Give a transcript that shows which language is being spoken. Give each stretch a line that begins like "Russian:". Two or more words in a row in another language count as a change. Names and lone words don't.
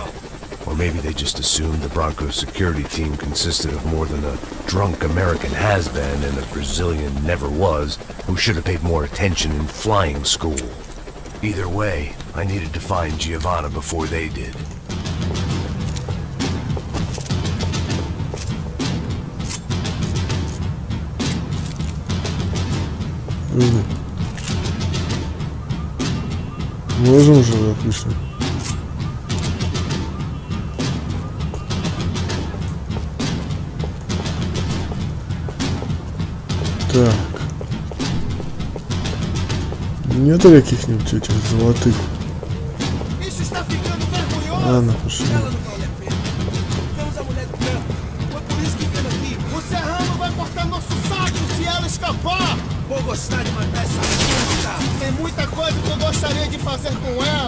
English: Or maybe they just assumed the Broncos security team consisted of more than a drunk American has-been and a Brazilian never was who should have paid more attention in flying school. Either way, I needed to find Giovanna before they did.
Russian: Можем же, допустим. Так. Нету каких-нибудь этих золотых? Ладно, пошли.
Portuguese: Vou gostar de matar essa puta. Tem muita coisa que eu gostaria de fazer com ela.